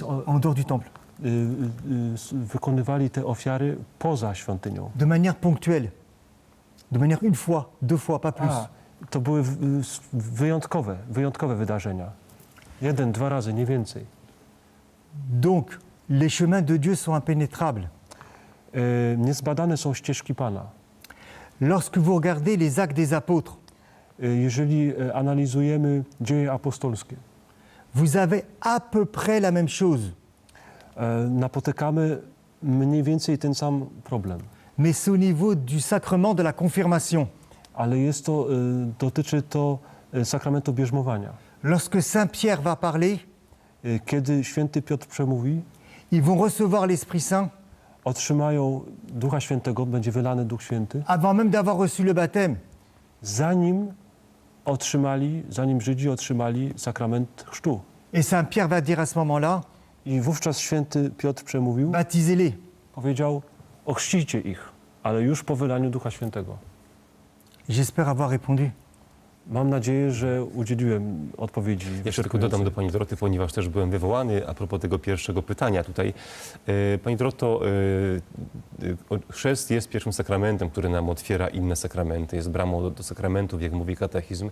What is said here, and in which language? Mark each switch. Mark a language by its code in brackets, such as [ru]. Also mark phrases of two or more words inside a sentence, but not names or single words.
[fr] en dehors du temple. [pl] wykonywali te ofiary poza świątynią. [fr] De manière ponctuelle. De manière une fois, deux fois, pas plus. [pl] To były wyjątkowe wydarzenia. 1, 2 razy, nie więcej. [fr] Donc, les chemins de Dieu sont impénétrables. [pl] Niezbadane są ścieżki Pana. [fr] Lorsque vous regardez les actes des apôtres, [pl] Jeżeli analizujemy dzieje apostolskie, [fr] vous avez à peu près la même chose. [pl] napotykamy mniej więcej ten sam problem. [fr] Mais c'est au niveau du sacrement de la confirmation. [pl] Ale dotyczy to sakramentu bierzmowania. [fr] Lorsque Saint Pierre va parler, [pl] Kiedy święty Piotr przemówi, [fr] ils vont recevoir l'Esprit Saint [pl] otrzymają Ducha Świętego, będzie wylany Duch Święty, [fr] avant même d'avoir reçu le baptême. [pl] zanim Żydzi otrzymali sakrament chrztu. [fr] Et Saint Pierre va dire à ce moment-là, [pl] I wówczas święty Piotr przemówił, [fr] baptisez-les. [pl] powiedział, ochrzcijcie ich, ale już po wylaniu Ducha Świętego. [fr] J'espère avoir répondu. [pl] Mam nadzieję, że udzieliłem odpowiedzi. Jeszcze tylko dodam do pani Doroty, ponieważ też byłem wywołany [fr] a propos [pl] tego pierwszego pytania tutaj. Pani Doroto, chrzest jest pierwszym sakramentem, który nam otwiera inne sakramenty, jest bramą do sakramentów, jak mówi katechizm.